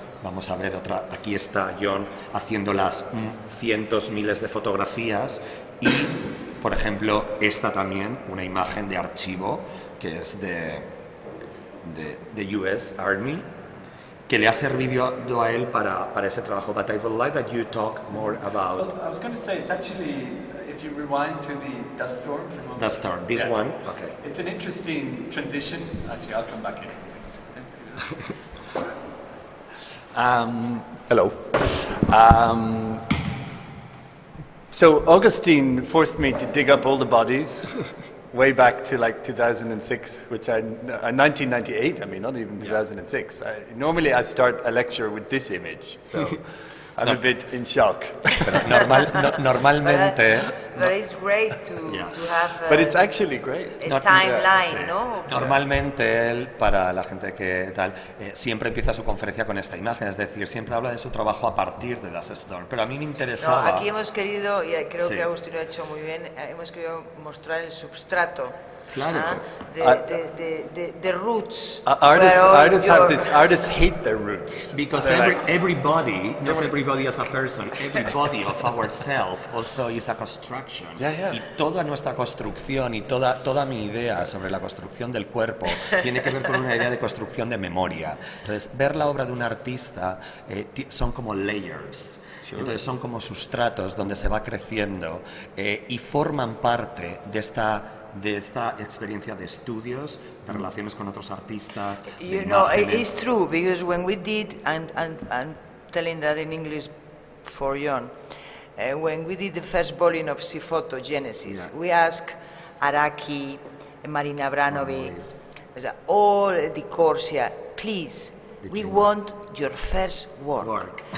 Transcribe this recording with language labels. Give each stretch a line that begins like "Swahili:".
Spanish: Vamos a ver otra, aquí está John haciendo las cientos, miles de fotografías, y por ejemplo, esta también, una imagen de archivo que es de US Army, que le ha servido a él para ese trabajo.
English: But I would like that you talk more about... Well, I was going to say, it's actually, if you rewind to the Dust Storm... Dust Storm, this one? Okay. It's an interesting transition. Actually, I'll come back in a second. Hello. So Augustine forced me to dig up all the bodies way back to like 2006, 1998, I mean, not even 2006. Normally I start a lecture with this image, so I'm a bit in shock.
Spanish: Normalmente...
English: But it's great to have but it's actually great. A timeline, ¿no?
Spanish: Normalmente él, para la gente que tal, siempre empieza su conferencia con esta imagen, es decir, siempre habla de su trabajo a partir de Dust Storm, pero a mí me interesaba... No, aquí hemos querido, y creo que Agustín lo ha hecho muy bien, hemos querido mostrar el substrato. Claro.
English: The roots. Artists hate their roots. Because everybody, not everybody as a person, every body of ourselves also is a construction. Yeah.
Spanish: Y toda nuestra construcción y toda mi idea sobre la construcción del cuerpo tiene que ver con una idea de construcción de memoria. Entonces, ver la obra de un artista son como layers. Entonces son como sustratos donde se va creciendo y forman parte de esta experiencia de estudios, de relaciones con otros artistas.
English: You know, it's true, because when we did, and I'm telling that in English for John, when we did the first volume of Sifoto, Genesis, we asked Araki, Marina Abramovic, all the Corsia, please, we want your first work.